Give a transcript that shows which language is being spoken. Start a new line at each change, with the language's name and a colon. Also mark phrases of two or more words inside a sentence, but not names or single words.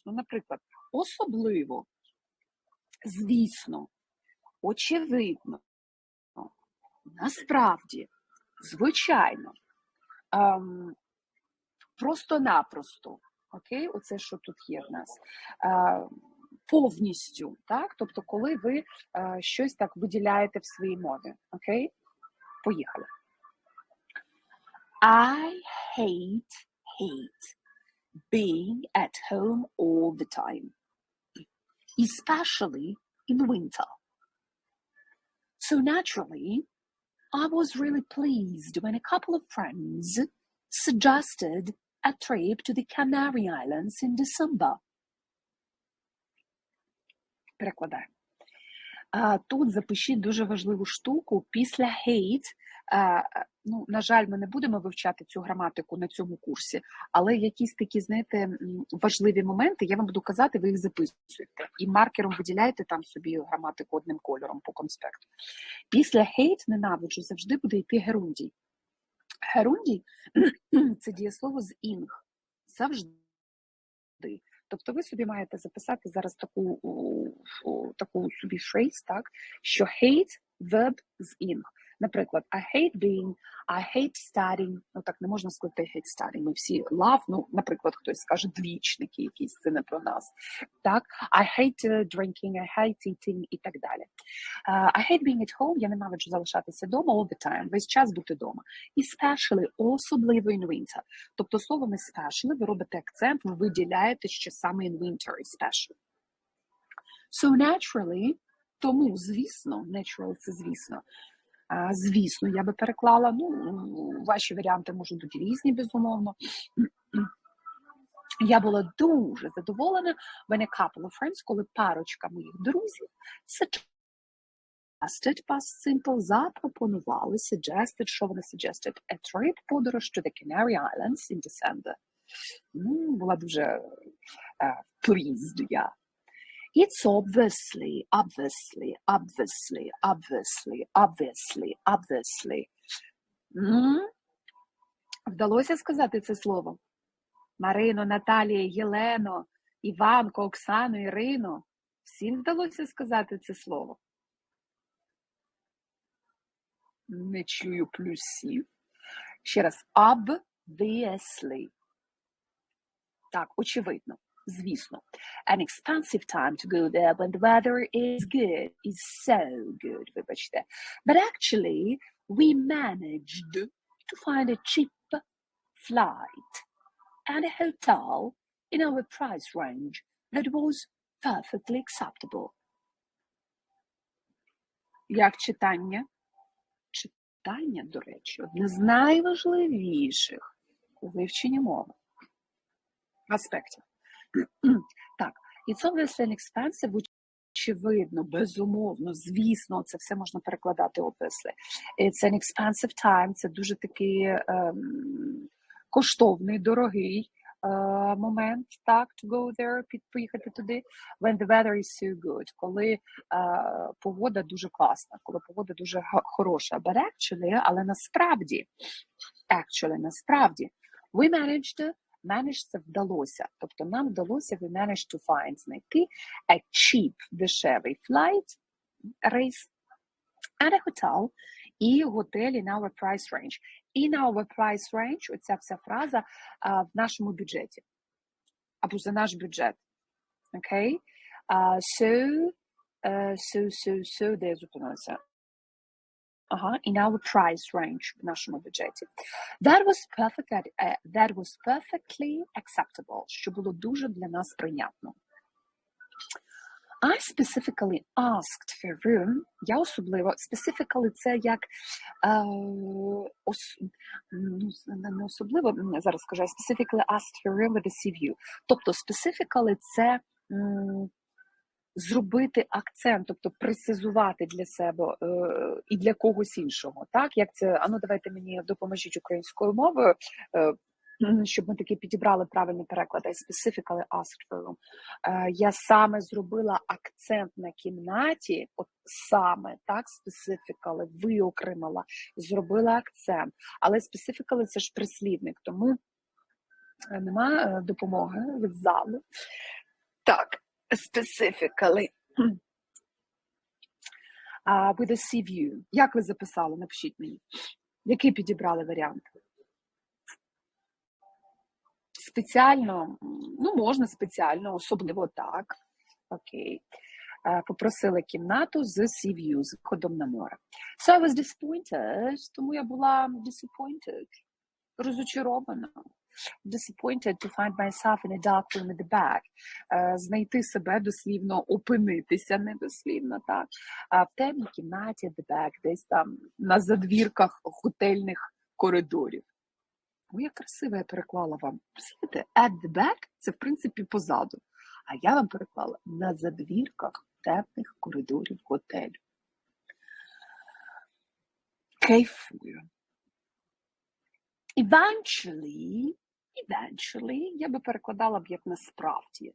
Ukrainian: Ну, наприклад, особливо, звісно, очевидно, насправді, звичайно, просто-напросто, окей, оце, що тут є в нас, повністю, так, тобто, коли ви щось так виділяєте в своїй мові, окей, поїхали.
English: I hate being at home all the time, especially in winter. So naturally, I was really pleased when a couple of friends suggested a trip to the Canary Islands in December.
Ukrainian: Перекладаю. Тут запишіть дуже важливу штуку. Після hate, ну, на жаль, ми не будемо вивчати цю граматику на цьому курсі, але якісь такі, знаєте, важливі моменти, я вам буду казати, ви їх записуєте. І маркером виділяєте там собі граматику одним кольором по конспекту. Після hate, ненавиджу, завжди буде йти герундій. Герундій – це дієслово з ing. Завжди. Тобто ви собі маєте записати зараз таку собі фрейз, так, що
English: hate – verb
Ukrainian: з ing. Наприклад,
English: I hate being, I hate studying.
Ukrainian: Ну так не можна сказати
English: I hate studying.
Ukrainian: Ми всі love, ну, наприклад, хтось скаже двічники якісь, це не про нас. Так,
English: I hate drinking, I hate eating
Ukrainian: і так далі.
English: I hate being at home,
Ukrainian: я ненавиджу залишатися вдома
English: all the time,
Ukrainian: весь час бути вдома. Especially, особливо
English: in winter.
Ukrainian: Тобто словом especially ви робите акцент, ви виділяєте, що саме
English: in winter especially. So naturally,
Ukrainian: тому, звісно, natural – це звісно, звісно, я би переклала, ну, ваші варіанти можуть бути різні, безумовно. Я була дуже задоволена,
English: when a couple of friends,
Ukrainian: коли парочка моїх друзів
English: suggested, past simple, запропонували, suggested,
Ukrainian: що вони
English: suggested, a trip, подорож to the Canary Islands in December.
Ukrainian: Ну, була дуже pleased я.
English: It's obviously.
Ukrainian: Вдалося сказати це слово? Марино, Наталія, Єлено, Іванко, Оксано, Ірино. Всім вдалося сказати це слово? Не чую плюсів. Ще раз. Obviously. Так, очевидно. Звісно.
English: An expensive time to go there when the weather is good, is so good, вибачте. But actually, we managed to find a cheap flight and a hotel in our price range that was perfectly acceptable.
Ukrainian: Як читання? Читання, до речі, одне з найважливіших у вивченні мови аспектів. Так,
English: it's obviously an expensive,
Ukrainian: очевидно, безумовно, звісно, це все можна перекладати obviously.
English: It's an expensive time,
Ukrainian: це дуже такий коштовний, дорогий момент, так,
English: to go there,
Ukrainian: поїхати туди,
English: when the weather is so good,
Ukrainian: коли погода дуже класна, коли погода дуже хороша,
English: but actually,
Ukrainian: але насправді,
English: we managed
Ukrainian: це вдалося. Тобто нам вдалося,
English: we managed to find, знайти a cheap, дешевий flight, рейс, and a hotel,
Ukrainian: і готель
English: in our price range. In our price range,
Ukrainian: оця вся фраза в нашому бюджеті. Або за наш бюджет. Окей? Де я зупинилася?
English: In our price range,
Ukrainian: в нашому бюджеті.
English: That was perfectly acceptable,
Ukrainian: що було дуже для нас прийнятно.
English: I specifically asked for room.
Ukrainian: Я особливо, specifically це як, не особливо, зараз скажу,
English: I specifically asked for room with a sea view.
Ukrainian: Тобто specifically це зробити акцент, тобто прецизувати для себе і для когось іншого. Так, як це, давайте мені допоможіть українською мовою, щоб ми таки підібрали правильний переклад. I specifically asked for room. Я саме зробила акцент на кімнаті, от саме, так, specifically, виокремила, зробила акцент. Але specifically це ж прислівник, тому нема допомоги від залу. Так,
English: specifically with a sea view.
Ukrainian: Як ви записали? Напишіть мені. Який підібрали варіант? Спеціально? Ну, можна спеціально, особливо так. Окей. Попросили кімнату з
English: sea view,
Ukrainian: з виходом на море.
English: So I was disappointed,
Ukrainian: тому я була disappointed. розочарована.
English: Disappointed to find myself in a dark room at the back.
Ukrainian: Знайти себе дослівно, опинитися недослівно, так? А в темній кімнаті
English: at the back,
Ukrainian: десь там на задвірках готельних коридорів. Ой, як красиво я переклала вам. Знаєте,
English: at the back –
Ukrainian: це, в принципі, позаду. А я вам переклала на задвірках темних коридорів готелю. Кайфую. Eventually, я би перекладала б як насправді.